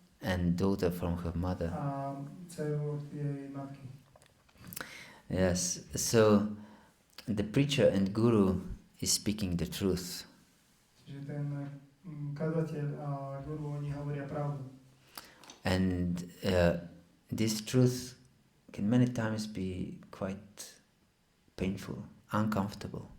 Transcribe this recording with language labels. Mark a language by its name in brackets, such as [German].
[English] and daughter from her mother. [Slovak] a dceru od jej matky. [English] Yes, so the preacher and guru is speaking the truth. [Slovak] Čiže ten kazateľ a guru, oni hovoria pravdu. [English] And this truth can many times be quite painful, uncomfortable.